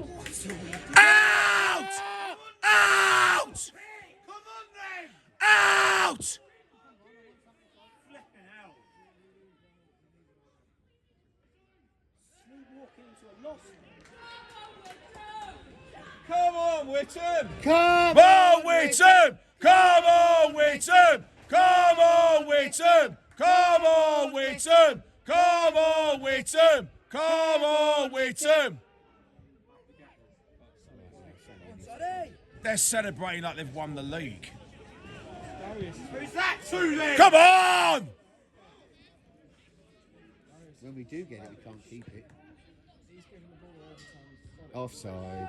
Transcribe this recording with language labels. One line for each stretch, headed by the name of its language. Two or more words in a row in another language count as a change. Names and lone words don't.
English: Out! Out! Out! Come on, Witham! Come on, Witham! Come on, Witham! Come on, Witham! Come on, Witham! Come on, Witham! Come on, Witham! They're celebrating like they've won the league. Who's that to then? Come on! When we do get it, we can't keep it. Offside.